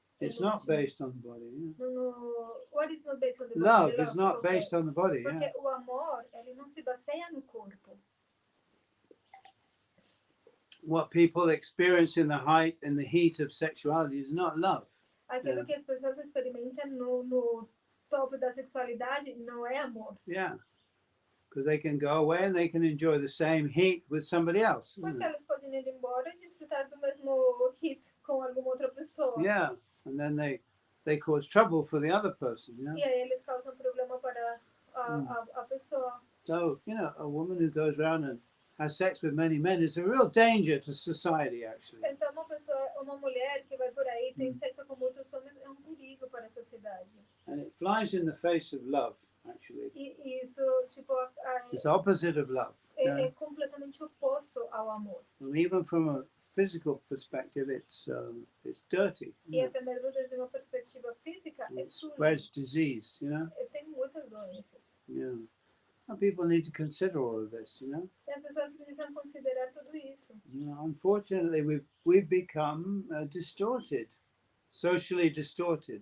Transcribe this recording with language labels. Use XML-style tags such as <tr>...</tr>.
<en>It's not based on the body. Yeah. What is not based on the body? Love is not based on the body.</en> <pt>Porque</pt> <en>Yeah.</en> <pt>o amor, ele não se baseia no corpo.</pt> <en>What people experience in the height and the heat of sexuality is not love.</en> <pt>Aquilo que as pessoas experimentam no topo da sexualidade não é amor.</pt> <en>Yeah. Because they can go away and they can enjoy the same heat with somebody else.</en> <pt>Porque elas podem ir embora e desfrutar do mesmo hit com alguma outra pessoa.</pt> <en>Yeah. And then they cause trouble for the other person. Yeah.</en> <pt>E aí eles causam problema para a pessoa.</pt> <en>So, you know, a woman who goes around and has sex with many men is a real danger to society, actually.</en> <pt>Então, uma mulher que vai por aí tem sexo com muitos homens é um perigo para a sociedade.</pt> <en>And it flies in the face of love, actually.</en> <pt>E isso, tipo,</pt> <en>It's the opposite of love.</en> <pt>é completamente oposto ao amor.</pt> <en>And even from a physical perspective, it's dirty.</en> <pt>E até mesmo desde uma perspectiva física, é</pt> <en>It</en> <pt>sujo.</pt> <en>spreads disease,</en> <pt>Tem muitas doenças.</pt> <en>Yeah. And people need to consider all of this,</en> <pt>E as pessoas precisam considerar tudo isso.</pt> <en>Unfortunately, we've become distorted, socially distorted.</en>